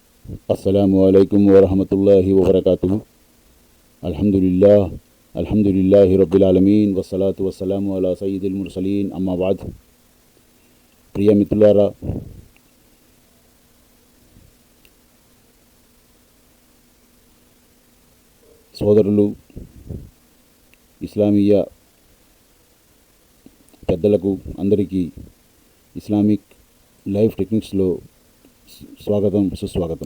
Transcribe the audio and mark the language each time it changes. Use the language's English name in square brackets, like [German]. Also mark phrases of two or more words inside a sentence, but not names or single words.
[Arabic] السلام عليكم ورحمة الله وبركاته الحمد لله رب العالمين والصلاة والسلام على سيد المرسلين أما بعد. [Telugu] ప్రియ మిత్రులారా, సోదరులు, ఇస్లామీయ పెద్దలకు అందరికీ ఇస్లామిక్ లైఫ్ టెక్నిక్స్లో స్వాగతం, సుస్వాగతం.